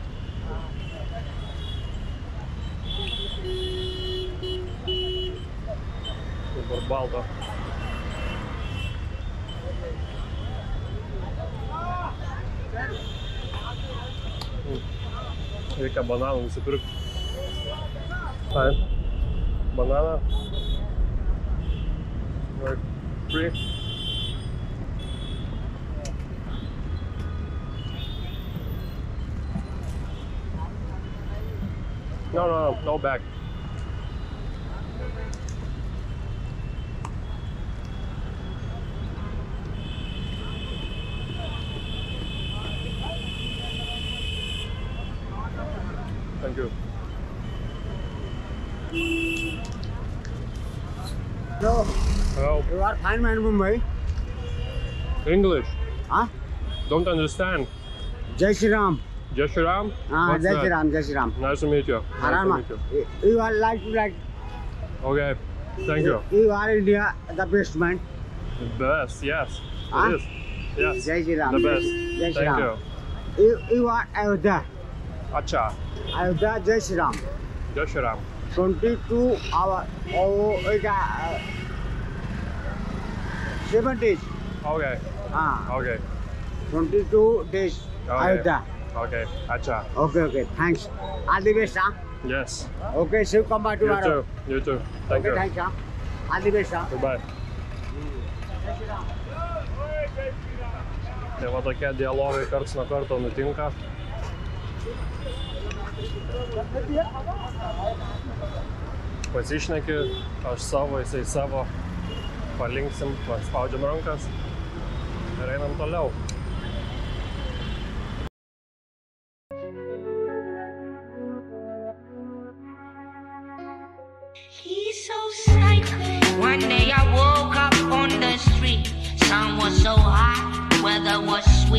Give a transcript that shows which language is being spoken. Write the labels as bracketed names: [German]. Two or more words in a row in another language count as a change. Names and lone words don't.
[Lithuanian] Dabar balta. Reikia bananų nusipirkti. Taip. [English] Banana. Free. No bag. Thank you. Hello. Hello. You are fine man Mumbai? English. Huh? Don't understand. [Hindi] जय श्री राम. जय श्री राम? What's जय श्री [English] that? [Hindi] राम, जय श्री राम. [English] Nice to meet you. Nice to meet you. You are like. Okay. Thank you. You are India, the best man. The best, yes. Huh? It is. Yes. [Hindi] जय श्री राम. [English] The best. [Hindi] जय श्री [English] Thank [Hindi] Ram. [English] you. You are Ayodhya. Acha. Ayodhya, [Hindi] जय श्री राम. जय श्री राम. [English] 22 hours. 7 days. Okay. Okay. 22 days. Okay. Ayodhya. Okay. Acha. Okay. Thanks. All the best, huh? Yes. Okay, so come back You tomorrow. too. You too. Thank Okay, you. thanks, huh? All the best, huh? Goodbye. [Lithuanian] Tai va tokie dialogai karts nuo karto nutinka. Pasišneki, aš savo, jisai savo, palinksim, paspaudžiam rankas ir einam toliau. [English] He's so psycho. One day I woke up on the street. Sun was so hot, weather was sweet.